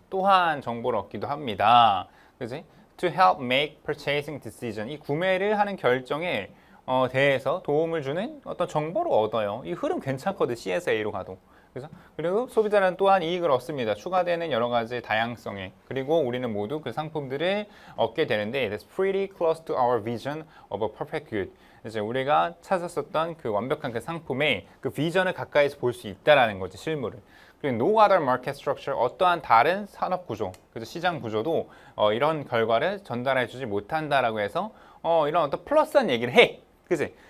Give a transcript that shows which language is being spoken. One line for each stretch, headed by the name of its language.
Korean: 또한 정보를 얻기도 합니다. 그지?
English: To help make purchasing decision,
Korean: 이 구매를 하는 결정에 대해서 도움을 주는 어떤 정보를 얻어요. 이 흐름 괜찮거든. C에서 A로 가도. 그죠? 그리고 소비자는 또한 이익을 얻습니다. 추가되는 여러 가지 다양성에. 그리고 우리는 모두 그 상품들을 얻게 되는데,
English: It's pretty close to our vision of a perfect good.
Korean: 이제 우리가 찾았었던 그 완벽한 그 상품의 그 비전을 가까이서 볼 수 있다라는 거지, 실물을. 그리고
English: no other market structure,
Korean: 어떠한 다른 산업 구조, 그래서 시장 구조도 이런 결과를 전달해주지 못한다라고 해서 이런 어떤 플러스한 얘기를 해. 그지?